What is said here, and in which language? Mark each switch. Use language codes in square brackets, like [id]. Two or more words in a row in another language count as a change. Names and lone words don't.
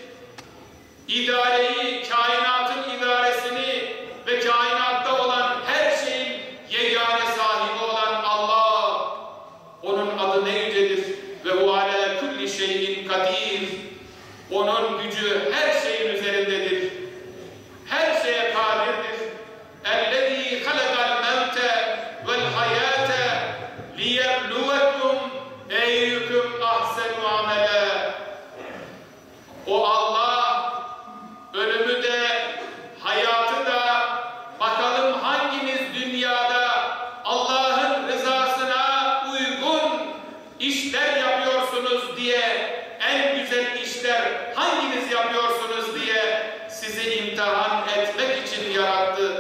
[tr] İdareyi, kainatın idaresini ve kainatta olan her şeyin yegane sahibi olan Allah. Onun adı ne yücedir. [ar] وهو على كل شيء قدير. [tr] Onun gücü her şeyin üzerindedir. Her şeye kadirdir. [ar] اَلَّذ۪ي خَلَقَ الْمَوْتَ وَالْحَيَاةَ لِيَبْلُوَكُمْ اَيُّكُمْ اَحْسَنُ عَمَلًا. [tr] O Allah ölümü de hayatı da bakalım hanginiz dünyada Allah'ın rızasına uygun işler yapıyorsunuz diye, en güzel işler hanginiz yapıyorsunuz diye sizi imtihan etmek için yarattı.